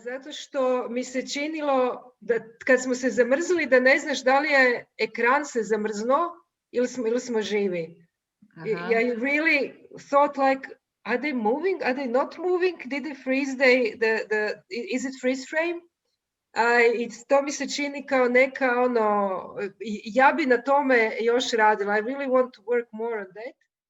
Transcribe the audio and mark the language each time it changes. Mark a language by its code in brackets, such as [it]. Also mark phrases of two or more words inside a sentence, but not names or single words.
[sr] zato što mi se činilo da kad smo se zamrzli da ne znaš da li je ekran se zamrznuo ili smo živi. [en] I really thought like, are they moving? Are they not moving? Did they freeze is it freeze frame? [sr] I to mi se čini kao neka ja bi na tome još radila. [en] I really want to work more on that.